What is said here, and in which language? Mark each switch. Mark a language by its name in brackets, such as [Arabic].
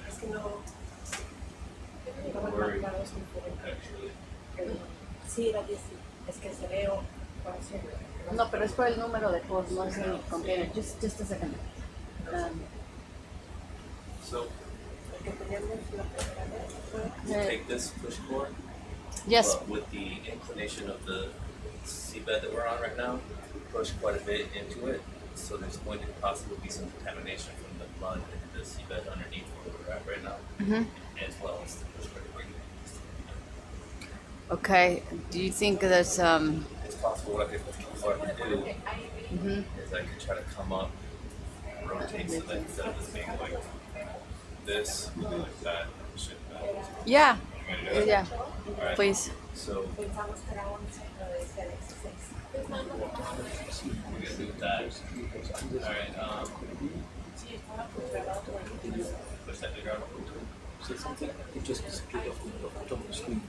[Spanish] Es que no. No me marcaron es diferente. Sí, era 10. Es que se veo. No, pero es por el número de post, no es el container. [English] Just a second. So [Spanish] Que teníamos la primera vez fue. [English] you take this push core, Yes. but with the inclination of the seabed that we're on right now, push quite a bit into it. So there's going to possibly be some contamination from the mud into the seabed underneath where we're at right now, as well as the push core debris. Okay. Do you think there's It's possible what I could do is I could try to come up, rotate so that instead of this being like this, like that, shit. Yeah. You ready to do it? Yeah. Alright. Please. So [Spanish] Pensamos que era 11, pero decía 16. [English] we're gonna do that. Alright, push that bigger out. It just disappeared off the top of the screen.